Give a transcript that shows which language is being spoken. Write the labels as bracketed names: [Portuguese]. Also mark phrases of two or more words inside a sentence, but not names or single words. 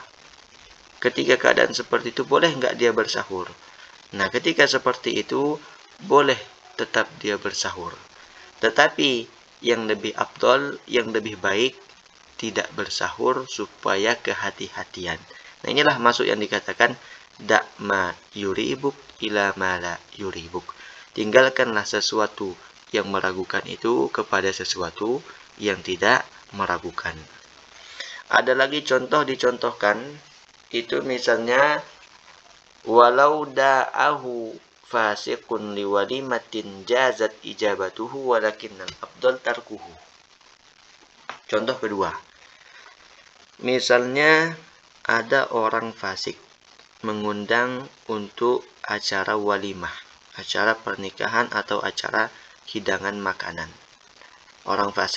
[Indonesian] Ketika keadaan seperti itu, boleh nggak dia bersahur? Nah, ketika seperti itu, boleh tetap dia bersahur. Tetapi yang lebih afdol, yang lebih baik, tidak bersahur supaya kehati-hatian. Nah, inilah maksud yang dikatakan [Arabic] دع ما يريبك إلى ما لا يريبك. [Indonesian] Tinggalkanlah sesuatu yang meragukan itu kepada sesuatu yang tidak meragukan. Ada lagi contoh dicontohkan, itu misalnya [Arabic] ولو دعاه فاسق لوليمة جازت إجابته ولكن الأفضل تركه. [Indonesian] Contoh kedua, misalnya ada orang fasik mengundang untuk acara walimah, acara pernikahan atau acara hidangan makanan. Orang fasik.